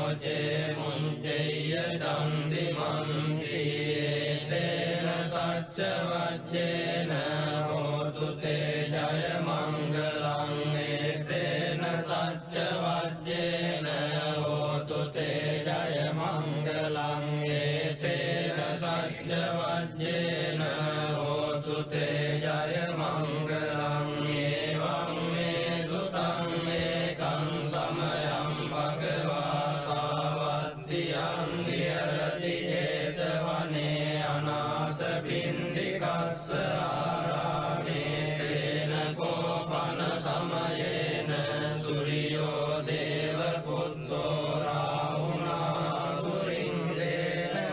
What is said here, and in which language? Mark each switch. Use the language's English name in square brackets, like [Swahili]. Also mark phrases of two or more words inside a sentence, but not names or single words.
[Pali] චේ මුංචේය චන්දිමන්ති තේන සච්ච වච්චේන හෝතු තේ ජය මංගලං තේන සච්ච වච්චේන හෝතු තේ ජය මංගලං තේන සච්ච වච්චේන හෝතු තේ ජය මංගලං ඒවං මේ සුතං ඒකං සමයං භගවා සාවත්තියං විහරති ජේතවනේ අනාථ පිණ්ඩිකස්ස ආරාමේ තේන කෝපන සමයේන සුරියෝ දේව පුත්තෝ රාහුනා සුරින්දේන